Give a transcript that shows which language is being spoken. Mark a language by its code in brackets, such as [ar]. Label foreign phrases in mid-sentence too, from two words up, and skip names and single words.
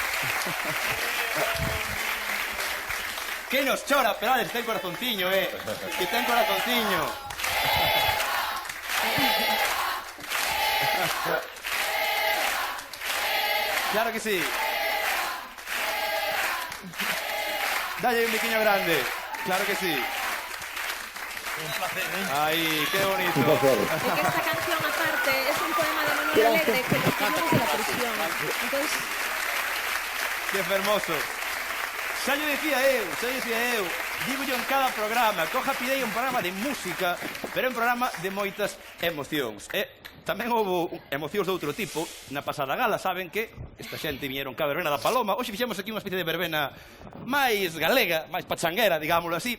[gl] Que nos chora, Perales, ten corazonciño, que ten corazonciño. [es] Claro que sí. [gl] Dalle un biquiño grande. [es] Claro que sí. Un placer, Ay, qué bonito. Es que esta canción, aparte, es un poema de Manuel Alegre que nos tomamos de la prisión. Entonces... [gl] Que fermoso. Xa lle decía eu, [es] digo yo [gl] en cada programa, que o Happy Day é un programa de música, pero é un programa de moitas emocións. Tamén houve emocións de outro tipo. Na pasada gala, saben que esta xente viñeron cá a verbena da Paloma. Hoxe fixemos aquí unha especie de verbena máis galega, máis pachanguera, digámoslo así.